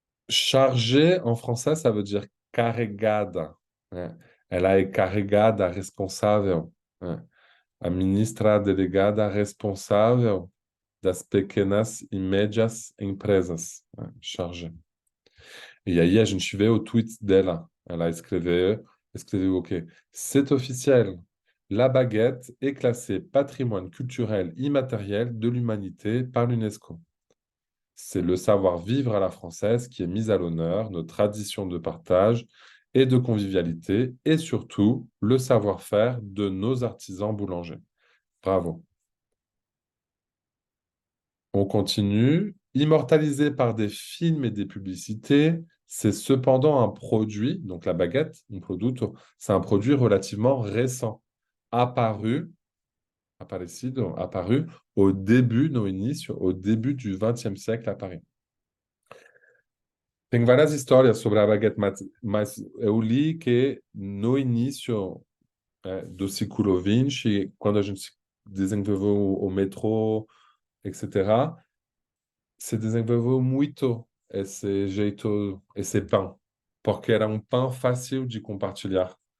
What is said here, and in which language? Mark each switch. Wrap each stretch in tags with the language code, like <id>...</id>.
<fr>Chargé en français, ça veut dire carregada, né?</fr> <pt>Ela é carregada, responsável, né? A ministra delegada responsável das pequenas e médias empresas, né? Chargé. E aí a gente vê o tweet dela. Ela escreveu o quê?</pt> <fr>C'est officiel. La baguette est classée patrimoine culturel immatériel de l'humanité par l'UNESCO. C'est le savoir-vivre à la française qui est mis à l'honneur, nos traditions de partage et de convivialité, et surtout le savoir-faire de nos artisans boulangers. Bravo. On continue. Immortalisé par des films et des publicités, c'est cependant un produit, donc la baguette, un produto, c'est un produit relativement récent, apparu, apparu au début,</fr> <pt>no início,</pt> <fr>au début du XXe siècle à Paris.</fr> <pt>Tem várias histórias sobre a baguette, mas eu li que no início do século XX, quando a gente desenvolveu o metrô, etc., se desenvolveu muito esse jeito, esse pão, porque era um pão fácil de compartilhar.</pt>